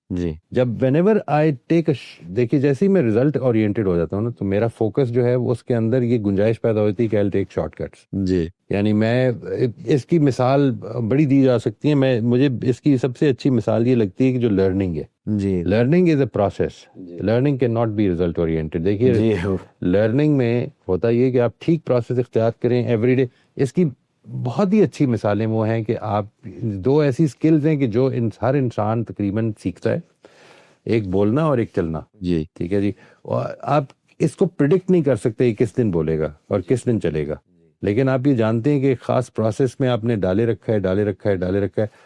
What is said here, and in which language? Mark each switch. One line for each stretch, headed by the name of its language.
Urdu: جی جب
English: whenever I take
Urdu: دیکھیے جیسے ہی میں ریزلٹ اورینٹیڈ ہو جاتا ہوں نا تو میرا فوکس جو ہے اس کے اندر یہ گنجائش پیدا ہوتی ہے کہ
English: I take shortcuts.
Urdu: جی یعنی میں اس کی مثال بڑی دی جا سکتی ہے, مجھے اس کی سب سے اچھی مثال یہ لگتی ہے کہ جو لرننگ ہے. جی
English: Learning is a process, learning can not be result oriented.
Urdu: دیکھیے لرننگ میں ہوتا یہ کہ آپ ٹھیک پروسیس اختیار کریں ایوری ڈے. اس کی بہت ہی اچھی مثالیں وہ ہیں کہ آپ دو ایسی سکلز ہیں کہ جو ہر انسان تقریباً سیکھتا ہے, ایک بولنا اور ایک چلنا. جی ٹھیک ہے جی. اور آپ اس کو پریڈکٹ نہیں کر سکتے کس دن بولے گا اور کس دن چلے گا, لیکن آپ یہ جانتے ہیں کہ ایک خاص پروسیس میں آپ نے ڈالے رکھا ہے.